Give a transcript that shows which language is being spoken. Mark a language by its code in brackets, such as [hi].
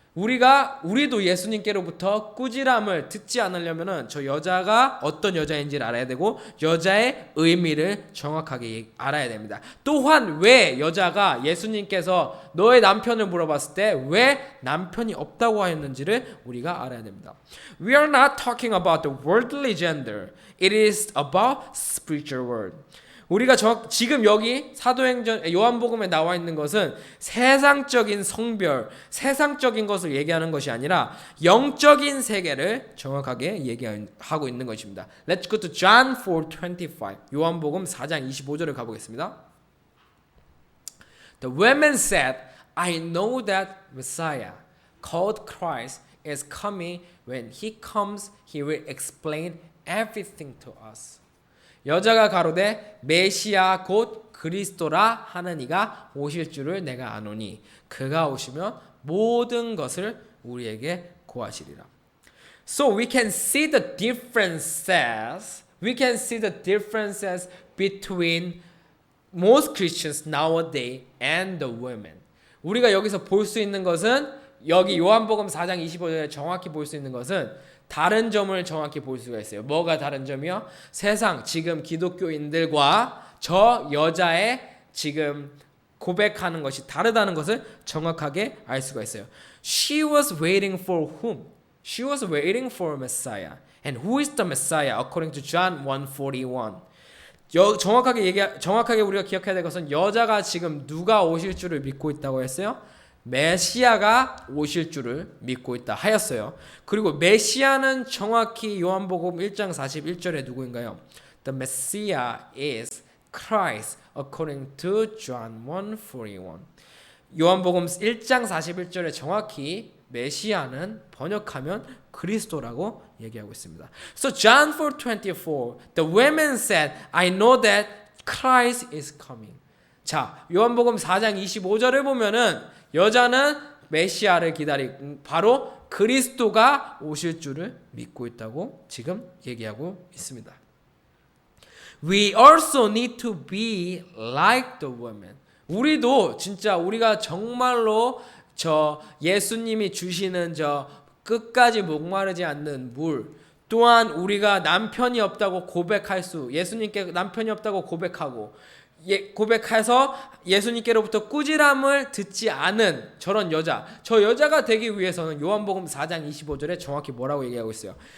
[ko] 우리도 예수님께로부터 꾸지람을 듣지 않으려면은 저 여자가 어떤 여자인지를 알아야 되고 여자의 의미를 정확하게 알아야 됩니다. 또한 왜 여자가 예수님께서 너의 남편을 물어봤을 때 왜 남편이 없다고 하였는지를 우리가 알아야 됩니다. [en] We are not talking about the worldly gender. It is about spiritual world. [ko] 우리가 지금 여기 사도행전 요한복음에 나와 있는 것은 세상적인 성별, 세상적인 것을 얘기하는 것이 아니라 영적인 세계를 정확하게 얘기하고 있는 것입니다. [en] Let's go to John 4:25. [ko] 요한복음 4장 25절을 가보겠습니다. [en] The women said, I know that Messiah, called Christ, is coming. When he comes, he will explain everything to us. [ko] 여자가 가로되 메시아 곧 그리스도라 하는 이가 오실 줄을 내가 아노니 그가 오시면 모든 것을 우리에게 고하시리라. [en] So we can see the differences. We can see the differences between most Christians nowadays and the women. [ko] 우리가 여기서 볼 수 있는 것은 여기 요한복음 4장 25절에 정확히 볼 수 있는 것은 다른 점을 정확히 볼 수가 있어요. 뭐가 다른 점이요? 세상 지금 기독교인들과 저 여자의 지금 고백하는 것이 다르다는 것을 정확하게 알 수가 있어요. [en] She was waiting for whom? She was waiting for Messiah. And who is the Messiah? According to John 1:41. [ko] 정확하게 우리가 기억해야 될 것은 여자가 지금 누가 오실 줄을 믿고 있다고 했어요? 메시아가 오실 줄을 믿고 있다 하였어요. 그리고 메시아는 정확히 요한복음 1장 41절에 누구인가요? [en] The Messiah is Christ according to John 1:41. [ko] 요한복음 1장 41절에 정확히 메시아는 번역하면 그리스도라고 얘기하고 있습니다. [en] So John 4:24, the women said, I know that Christ is coming. [ko] 자, 요한복음 4장 25절을 보면은 여자는 메시아를 기다리고 바로 그리스도가 오실 줄을 믿고 있다고 지금 얘기하고 있습니다. [en] We also need to be like the woman. [ko] 우리도 진짜 우리가 정말로 저 예수님이 주시는 저 끝까지 목마르지 않는 물, 또한 우리가 남편이 없다고 고백할 수, 예수님께 남편이 없다고 고백하고 고백해서 예수님께로부터 꾸지람을 듣지 않은 저런 여자, 저 여자가 되기 위해서는 요한복음 4장 25절에 정확히 뭐라고 얘기하고 있어요?